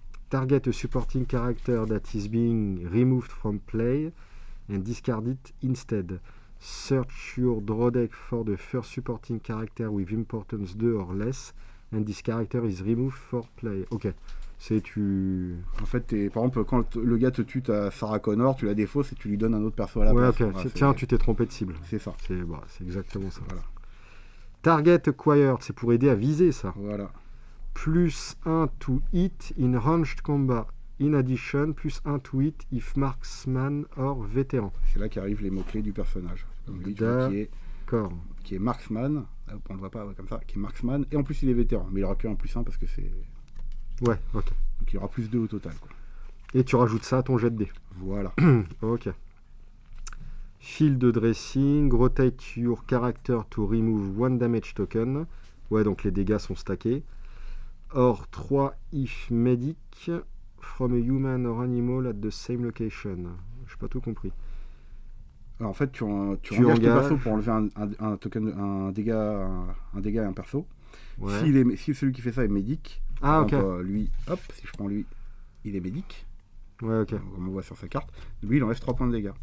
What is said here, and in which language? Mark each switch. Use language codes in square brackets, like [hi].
[en] Target a supporting character that is being removed from play and discard it instead. Search your draw deck for the first supporting character with importance 2 or less and this character is removed for play. [fr] Ok. C'est tu... En fait, par exemple, quand le gars te tue ta Sarah Connor, tu la défausses et tu lui donnes un autre perso à la place. Ouais, ok. Voilà, tiens, tu t'es trompé de cible. C'est ça. C'est exactement ça. Voilà. Target acquired, c'est pour aider à viser ça. Voilà. [en] Plus 1 to hit in ranged combat. In addition, plus 1 to hit if marksman or vétéran. [fr] C'est là qu'arrivent les mots-clés du personnage. Comme lui, qui est marksman. On le voit pas comme ça. Qui est marksman. Et en plus, il est vétéran. Mais il aura que un plus 1 parce que c'est... Ouais, ok. Donc il y aura plus 2 au total. Quoi. Et tu rajoutes ça à ton jet de dés. Voilà. [en] Ok. Field dressing. Rotate your character to remove 1 damage token. [fr] Ouais, donc les dégâts sont stackés. [en] Or 3 if medic from a human or animal at the same location. [fr] J'ai pas tout compris. Alors, en fait, tu engages ton perso pour enlever un token, un dégât et un perso. Ouais. Si celui qui fait ça est médic, ok. Lui, hop, si je prends lui, il est médic. Ouais, ok. Comme on voit sur sa carte. Lui, il enlève 3 points de dégâts.